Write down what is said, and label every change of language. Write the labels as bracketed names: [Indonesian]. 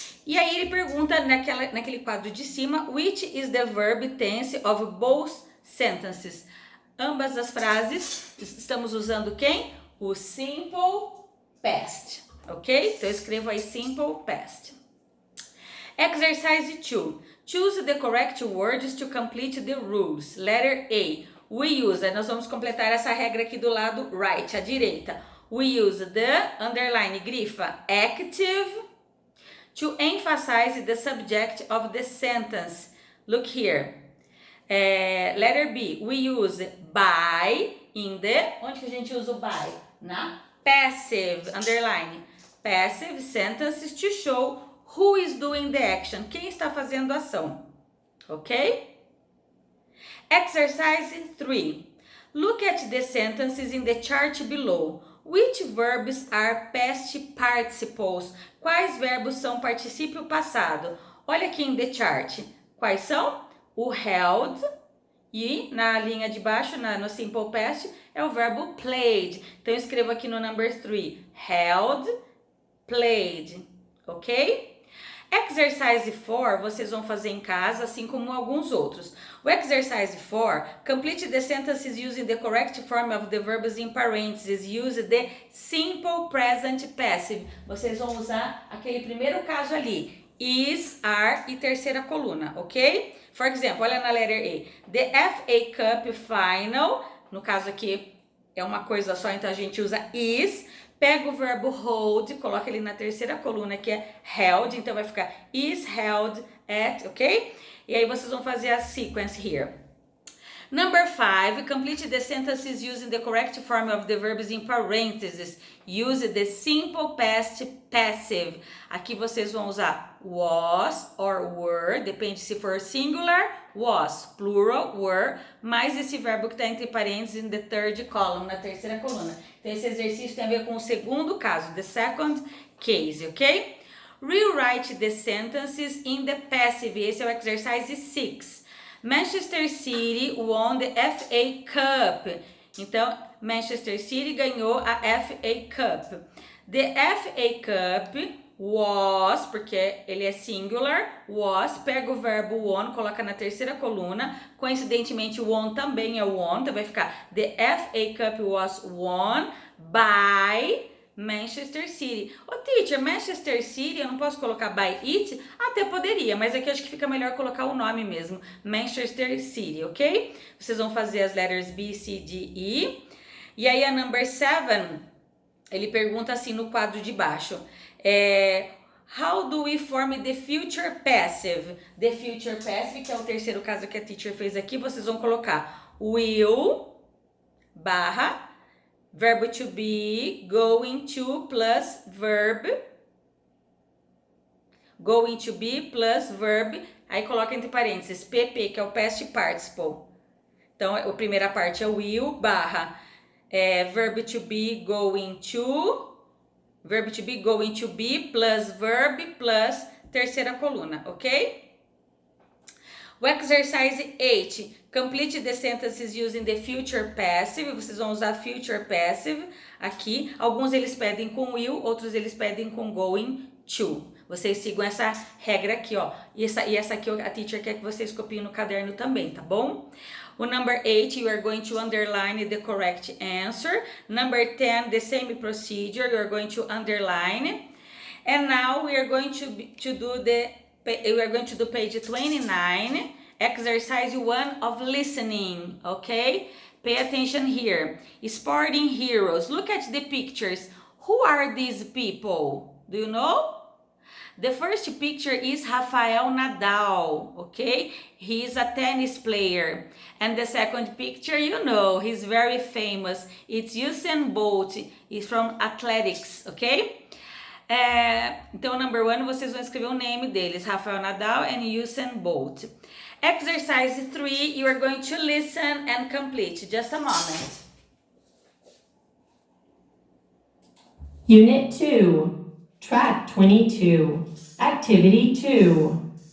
[Portuguese] E aí ele pergunta naquele quadro de cima, [English] which is the verb tense of both sentences? [Portuguese] Ambas as frases estamos usando quem? O simple past, ok? Então eu escrevo aí simple past. [English] Exercise 2. Choose the correct words to complete the rules. Letter A. We use, [Portuguese] nós vamos completar essa regra aqui do lado right, à direita. [English] We use the, underline, [Portuguese] grifa, [English] active, to emphasize the subject of the sentence. Look here. Letter B. We use by in the, [Portuguese] onde que a gente usa o by? [English] Na passive, underline, passive sentences to show who is doing the action? [Portuguese] Quem está fazendo a ação? [English] Ok? Exercise 3. Look at the sentences in the chart below. Which verbs are past participles? [Portuguese] Quais verbos são particípio passado? Olha aqui em the chart. Quais são? O held e na linha de baixo, no simple past, é o verbo played. Então eu escrevo aqui no number 3. Held, played. Ok? Exercise 4, vocês vão fazer em casa, assim como alguns outros. [English] O exercise 4, complete the sentences using the correct form of the verbs in parentheses. Use the simple present passive. [Portuguese] Vocês vão usar aquele primeiro caso ali. Is, are e terceira coluna, ok? [English] For example, [Portuguese] olha na letter A. The FA Cup Final, no caso aqui é uma coisa só, então a gente usa is. Pega o verbo hold, coloca ele na terceira coluna, que é held. Então, vai ficar is held at, ok? E aí, vocês vão fazer a sequence here. [English] Number 5, complete the sentences using the correct form of the verbs in parentheses. Use the simple past passive. [Portuguese] Aqui, vocês vão usar was or were, depende se for singular, was, plural, were, mais esse verbo que está entre parênteses [English] in the third column, [Portuguese] na terceira coluna. Então, esse exercício tem a ver com o segundo caso, [English] the second case, [Portuguese] ok? [English] Rewrite the sentences in the passive. [Portuguese] Esse é o exercise 6. [English] Manchester City won the FA Cup. [Portuguese] Então, Manchester City ganhou a FA Cup. [English] The FA Cup was, [Portuguese] porque ele é singular, was, pega o verbo won, coloca na terceira coluna. Coincidentemente, won também é won, então vai ficar [English] the FA Cup was won by [Portuguese] Manchester City. Ô, teacher, Manchester City, eu não posso colocar by it? Até poderia, mas aqui eu acho que fica melhor colocar o nome mesmo. Manchester City, ok? Vocês vão fazer as letters B, C, D, E. E aí a number 7, ele pergunta assim no quadro de baixo. [English] How do we form the future passive? The future passive, [Portuguese] que é o terceiro caso que a teacher fez aqui, vocês vão colocar will, barra, verbo to be, going to plus verb. Going to be plus verb. Aí coloca entre parênteses PP, que é o past participle. Então, a primeira parte é will, barra, verb to be, going to. Verb to be, going to be, plus verb, plus terceira coluna, ok? [English] O exercise 8, complete the sentences using the future passive. [Portuguese] Vocês vão usar future passive aqui. Alguns eles pedem com will, outros eles pedem com going to. Vocês sigam essa regra aqui, ó. E essa aqui a teacher quer que vocês copiem no caderno também, tá bom? [English] O number 8, you are going to underline the correct answer. Number 10, the same procedure, you are going to underline. And now we are going to do page 29, exercise 1 of listening, okay? Pay attention here. Sporting heroes. Look at the pictures. Who are these people? Do you know? The first picture is Rafael Nadal, okay? He is a tennis player. And the second picture, you know, he's very famous. It's Usain Bolt. He's from athletics, okay? [Portuguese] Então, number 1, vocês vão escrever o name deles, Rafael Nadal and Usain Bolt. [English] Exercise 3, you are going to listen and complete. Just a moment. Unit 2, Track 22, Activity 2.